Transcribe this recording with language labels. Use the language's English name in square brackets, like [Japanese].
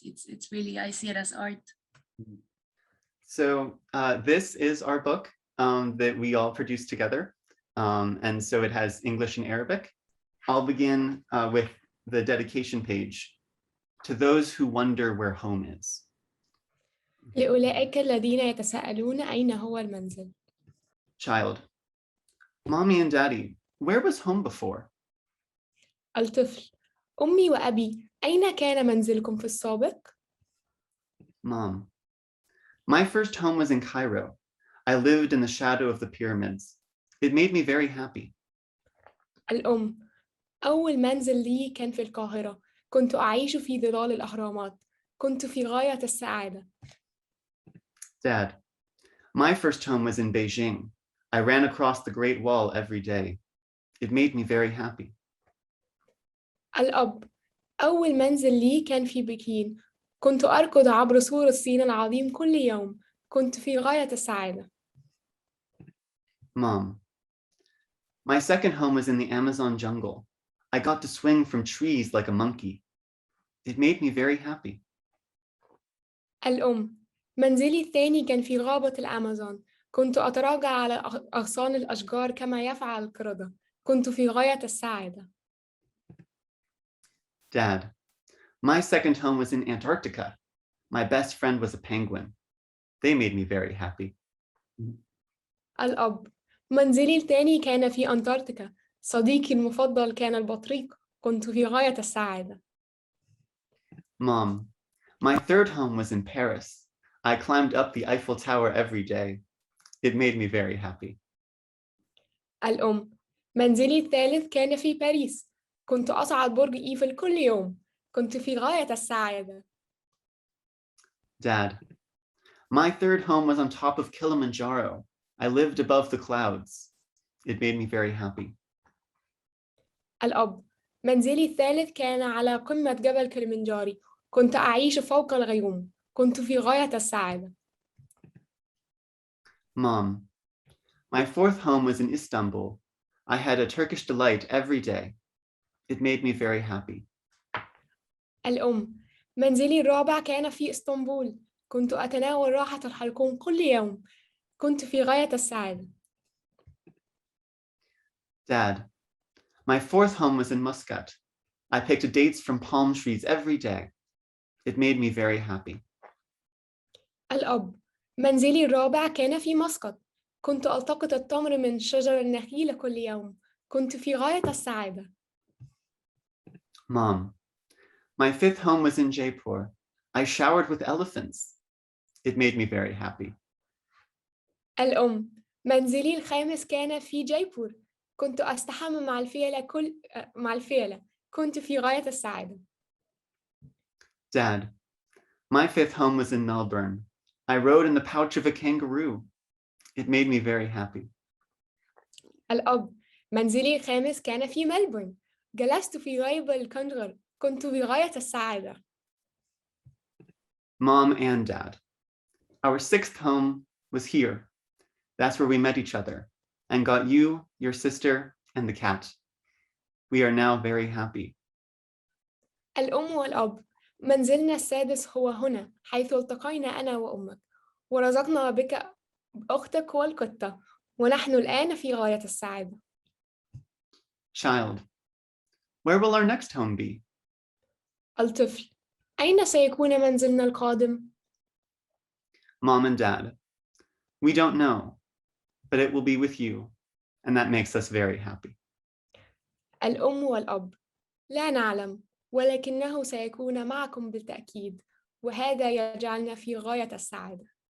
[English] It's really, I see it as art. So this is our book that we all produced together. And so it has English and Arabic. I'll begin with the dedication page. To those who wonder where home is. [Arabic] لأولئك الذين يتساءلون أين هو المنزل. [English] Child. Mommy and Daddy, where was home before? [Arabic] الطفل. أمي وأبي، أين كان منزلكم في السابق؟ [English] Mom. My first home was in Cairo. I lived in the shadow of the pyramids. It made me very happy. [Arabic] الأم. أول منزل لي كان في القاهرة. كنت أعيش في ظلال الأهرامات. كنت في غاية السعادة. [English] Dad. My first home was in Beijing. I ran across the Great Wall every day. It made me very happy. [Arabic] الأب. أول منزل لي كان في بكين. كنت أركض عبر سور الصين العظيم كل يوم. كنت في غاية السعادة. [English] Mom. My second home was in the Amazon jungle. I got to swing from trees like a monkey. It made me very happy. [Arabic] الأم. منزلي الثاني كان في غابة الأمازون. كنت أتراجع على أغصان الأشجار كما يفعل القردة. كنت في غاية السعادة. [English] Dad. My second home was in Antarctica. My best friend was a penguin. They made me very happy. [Arabic] الأب. منزلي الثاني كان في أنتاركتيكا. صديقي المفضل كان البطريق. كنت في غاية السعادة. [English] Mom. My third home was in Paris. I climbed up the Eiffel Tower every day. It made me very happy. [Arabic] الأم. منزلي الثالث كان في باريس. كنت أصعد برج إيفل كل يوم. كنت في غاية السعادة. [English] Dad. My third home was on top of Kilimanjaro. I lived above the clouds. It made me very happy. [Arabic] الأب. منزلي الثالث كان على قمة جبل كليمنجارو. كنت أعيش فوق الغيوم. كنت في غاية السعادة. [English] Mom, my fourth home was in Istanbul. I had a Turkish delight every day. It made me very happy. [Arabic] الأم: منزلي الرابع كان في إسطنبول. كنت أتناول راحة الحلقوم كل يوم. كنت في غاية السعادة. [English] Dad, my fourth home was in Muscat. I picked dates from palm trees every day. It made me very happy. [Arabic] الأب: منزلي الرابع كان في مسقط. كنت ألتقط التمر من شجر النخيل كل يوم. كنت في غاية السعادة. [English] Mom, my fifth home was in Jaipur. I showered with elephants. It made me very happy. [Arabic] الأم: منزلي الخامس كان في جيبور. كنت أستحمى مع الفيلة. كنت في غاية السعادة. [English] Dad, my fifth home was in Melbourne. I rode in the pouch of a kangaroo. It made me very happy. [Arabic] الأب: منزلي الخامس كان في ملبورن. جلست في غيب الكنغر. كنت في غاية السعادة. [English] Mom and Dad, our sixth home was here. That's where we met each other and got you, your sister, and the cat. We are now very happy. [Arabic] الأم والأب: منزلنا السادس هو هنا حيث التقينا أنا وأمك ورزقنا بك أختك والقطة ونحن الآن في غاية السعادة. [English] Child, where will our next home be? [Arabic] الطفل: أين سيكون منزلنا القادم؟ [English] Mom and Dad, we don't know, but it will be with you, and that makes us very happy. [Arabic] الأم والأب: لا نعلم ولكنه سيكون معكم بالتأكيد وهذا يجعلنا في غاية السعادة.